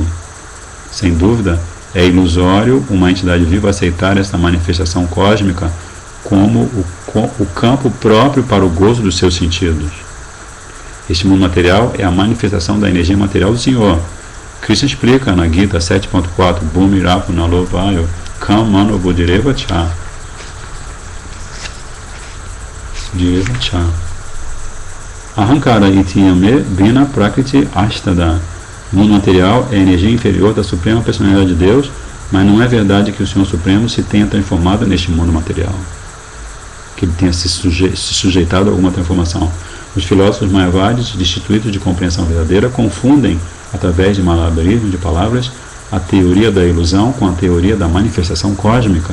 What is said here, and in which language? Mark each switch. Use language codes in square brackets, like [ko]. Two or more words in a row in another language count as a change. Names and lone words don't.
[pt] Sem dúvida, é ilusório uma entidade viva aceitar esta manifestação cósmica como o campo próprio para o gozo dos seus sentidos. Este mundo material é a manifestação da energia material do Senhor. Krishna explica na Gita 7.4: [sa] Bhumi Rapu Nalovayo Kam Mano Buddhireva Cha. Ahankara Itiyame Bina Prakriti Ashtada. [pt] O mundo material é a energia inferior da Suprema Personalidade de Deus, mas não é verdade que o Senhor Supremo se tenha transformado neste mundo material, que ele tenha se sujeitado a alguma transformação. Os filósofos mayavadis, destituídos de compreensão verdadeira, confundem, através de malabarismo de palavras, a teoria da ilusão com a teoria da manifestação cósmica.